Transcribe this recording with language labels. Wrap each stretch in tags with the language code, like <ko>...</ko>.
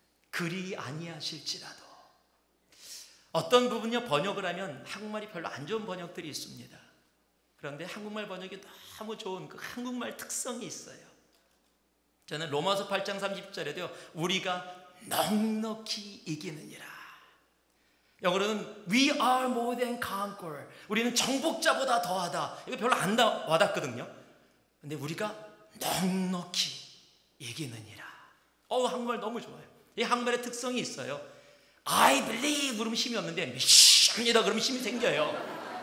<ko>그리 아니하실지라도. 어떤 부분요, 번역을 하면 한국말이 별로 안 좋은 번역들이 있습니다. 그런데 한국말 번역이 너무 좋은 그 한국말 특성이 있어요. 저는 로마서 8장 30절에도요, 우리가 넉넉히 이기느니라.</ko> <en>영어로는 We are more than conqueror.</en> <ko>우리는 정복자보다 더하다. 이거 별로 안 와닿거든요. 근데 우리가 넉넉히 이기느니라. 한국말 너무 좋아요. 이 한국말의 특성이 있어요.</ko> <en>I believe</en> <ko>그러면 힘이 없는데 믿습니다 그러면 힘이 생겨요.</ko>